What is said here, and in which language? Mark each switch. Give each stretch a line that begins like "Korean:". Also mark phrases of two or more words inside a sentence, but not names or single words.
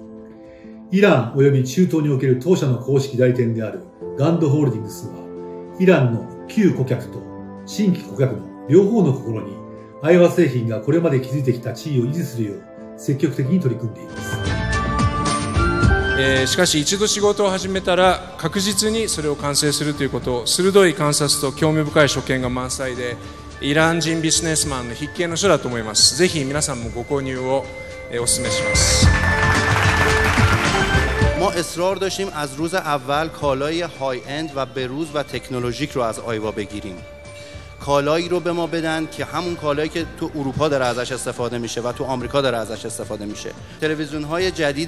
Japanese: イラン及び中東における当社の公式代理店であるガンドホールディングスは、イランの旧顧客と新規顧客の両方の心に、アイワ製品がこれまで築いてきた地位を維持するよう積極的に取り組んでいます。しかし一度仕事を始めたら確実にそれを完成するということ、鋭い観察と興味深い所見が満載で、イラン人ビジネスマンの筆記の書だと思います。ぜひ皆さんもご購入をお勧めします。
Persian: ما اصرار داشتیم از روز اول کالای
English: high end
Persian: و بروز و تکنولوژیک رو از آیوا بگیریم. کالایی رو به ما بدن که همون کالایی که تو اروپا داره ازش استفاده میشه و تو آمریکا داره ازش استفاده میشه.